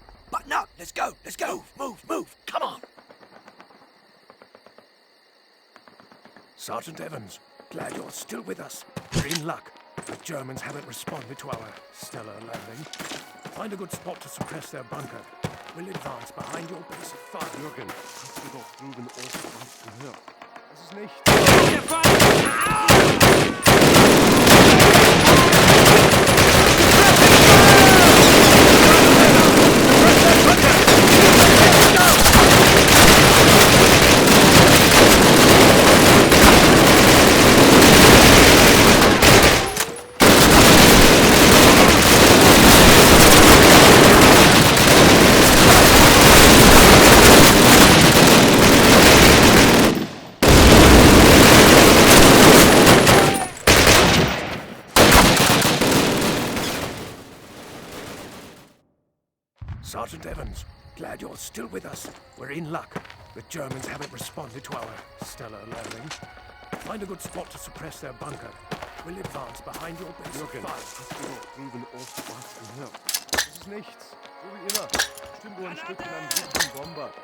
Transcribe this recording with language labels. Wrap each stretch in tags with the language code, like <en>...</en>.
<en>Button up! Let's go! Let's go! Move! Come on! Sergeant Evans, glad you're still with us. We're in luck. The Germans haven't responded to our stellar landing. Find a good spot to suppress their bunker. We'll advance behind your base of fire.</en> <de>Jürgen, hast du doch drüben auch was gehört? Das ist nicht...</de> <en>Sergeant Evans, glad you're still with us. We're in luck. The Germans haven't responded to our stellar landing. Find a good spot to suppress their bunker. We'll advance behind your base of</en> <de>Jürgen,</de> <en>fire.</en> <de>hast du doch drüben auch was gehört? Das ist nichts. So wie immer. Bestimmt nur ein Stück von einem riesigen Bomber.</de>